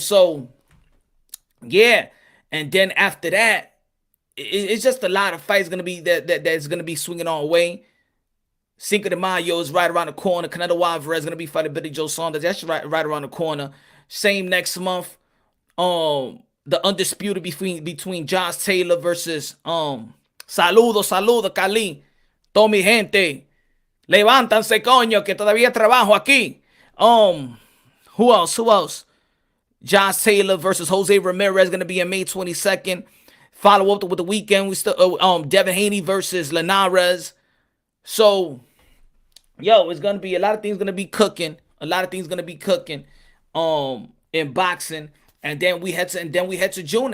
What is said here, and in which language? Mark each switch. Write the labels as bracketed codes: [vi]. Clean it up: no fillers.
[en] So yeah, and then after that, it's just a lot of fights gonna be that's gonna be swinging our way. Cinco de Mayo is right around the corner. Canelo Alvarez is gonna be fighting Billy Joe Saunders. That's right around the corner. Same next month. The undisputed between Josh Taylor versus Saludo Cali. [es] Todo mi gente, levántanse, coño, que todavía trabajo aquí. [en] Who else? Who else? Josh Taylor versus Jose Ramirez going to be on May 22nd. Follow up with the weekend. We still Devin Haney versus Linares. So, yo, it's gonna be a lot of things gonna be cooking. A lot of things gonna be cooking. In boxing, and then we head to June.